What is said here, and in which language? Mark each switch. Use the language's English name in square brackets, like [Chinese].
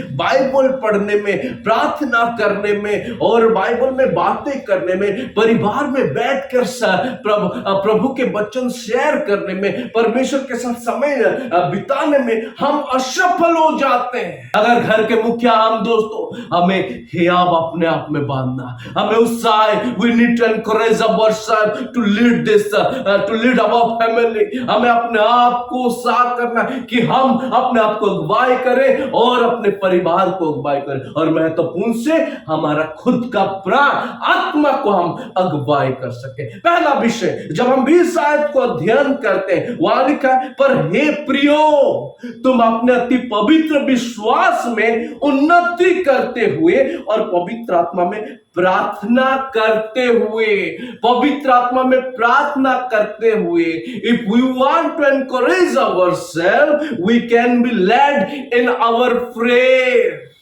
[Hindi] Bible पढ़ने में, प्रार्थना करने में और बाइबल में बातें करने में, परिवार में बैठकर प्रभु के वचन शेयर करने में, परमेश्वर के साथ समय बिताने में हम असफल हो जाते हैं। अगर घर के मुखिया हम दोस्तों, हमें हिया अपने आप में बांधना, हमें [English] Ramusai, we need to encourage ourselves to lead this, to lead our family. [Hindi] हमें अपने आप को उत्साह करना कि हम अपने आप को अगुवाई करें और अपने परिवार को अगुवाई करें, और महत्वपूर्ण से हमारा खुद का प्राण आत्मा को हम अगुवाई कर सके। पहला विषय, जब हम 20 आयत को अध्ययन करते हैं, वहां लिखा है, पर हे प्रियो, तुम अपने अति पवित्र विश्वास में उन्नति करते हुए और पवित्र आत्मा में प्रार्थना करते हुए, पवित्र आत्मा में प्रार्थना करते हुए, [English] if we want to encourage ourselves, we can be led in our prayer.